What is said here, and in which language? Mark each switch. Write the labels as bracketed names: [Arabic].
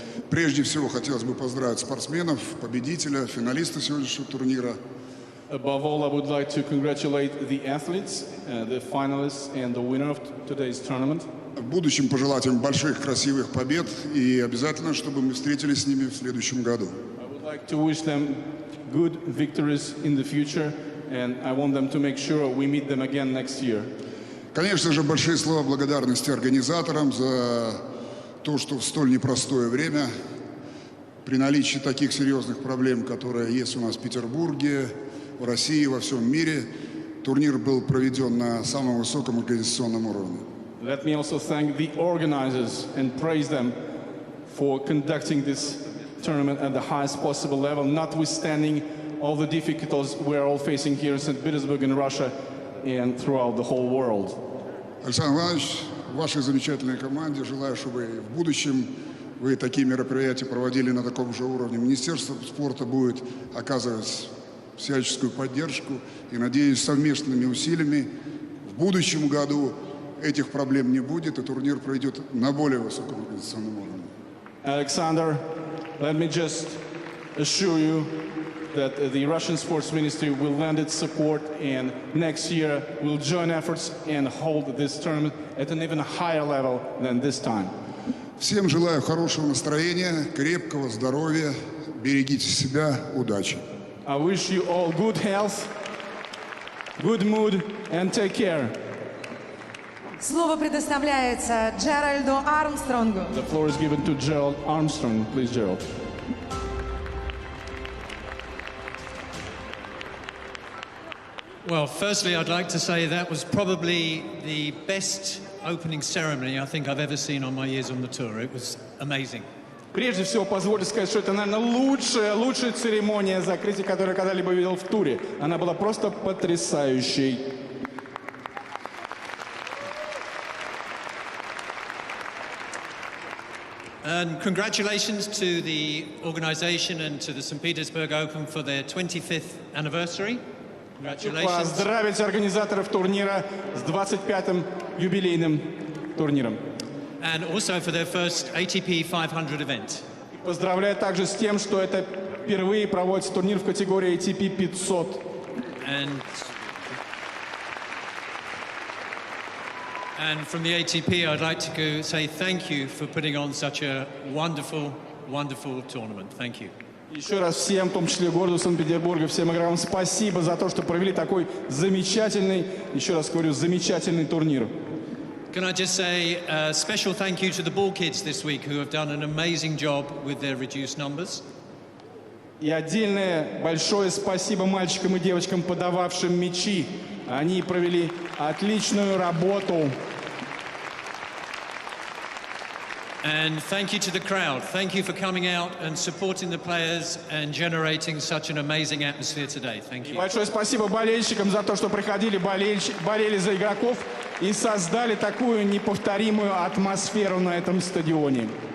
[Russian] Прежде всего хотелось бы поздравить спортсменов, победителя, финалиста сегодняшнего турнира. [English] Above all, I would like to congratulate the athletes, the finalists, and the winner of today's tournament. [Russian] В будущем пожелать им больших, красивых побед и обязательно, чтобы мы встретились с ними в следующем году. [English] I would like to wish them good victories in the future, and I want them to make sure we meet them again next year. [Russian] Конечно же, большие слова благодарности организаторам за то, что в столь непростое время, при наличии таких серьезных проблем, которые есть у нас в Петербурге, в России, во всем мире, турнир был проведен на самом высоком организационном уровне. [English] Let me also thank the organizers and praise them for conducting this tournament at the highest possible level, notwithstanding all the difficulties we're all facing here in St. Petersburg in Russia and throughout the whole world. [Russian] Александр Иванович, вашей замечательной команде желаю, чтобы в будущем вы такие мероприятия проводили на таком же уровне. Министерство спорта будет оказывать всяческую поддержку и, надеюсь, совместными усилиями в будущем году этих проблем не будет, и турнир пройдет на более высоком организационном уровне. [English] Alexander, let me just assure you that the Russian Sports Ministry will lend its support, and next year will join efforts and hold this tournament at an even higher level than this time. [Russian] Всем желаю хорошего настроения, крепкого здоровья, берегите себя, удачи. [English] I wish you all good health, good mood, and take care. [Russian] Слово предоставляется Джеральду Армстронгу. [English] The floor is given to Gerald Armstrong. Please, Gerald. Well, firstly, I'd like to say that was probably the best opening ceremony I think I've ever seen on my years on the tour. It was amazing. [Russian] Прежде всего, позвольте сказать, что это, наверное, лучшая церемония закрытия, которую я когда-либо видел в туре. Она была просто потрясающей. [English] And congratulations to the organisation and to the St. Petersburg Open for their 25th anniversary. Congratulations. [Russian] Поздравить организаторов турнира с 25-м юбилейным турниром. [English] And also for their first ATP 500 event. [Russian] Поздравляю также с тем, что это впервые проводится турнир в категории ATP 500. [English] And from the ATP, I'd like to say thank you for putting on such a wonderful, wonderful tournament. Thank you. [Russian] Еще раз всем, в том числе городу Санкт-Петербурга, всем игрокам спасибо за то, что провели такой замечательный, еще раз говорю, замечательный турнир. [English] Can I just say a special thank you to the ball kids this week who have done an amazing job with their reduced numbers. [Russian] И отдельное большое спасибо мальчикам и девочкам, подававшим мячи. Они провели отличную работу. [English] And thank you to the crowd. Thank you for coming out and supporting the players and generating such an amazing atmosphere today. Thank you. [Russian] Большое спасибо болельщикам за то, что приходили, болели за игроков и создали такую неповторимую атмосферу на этом стадионе.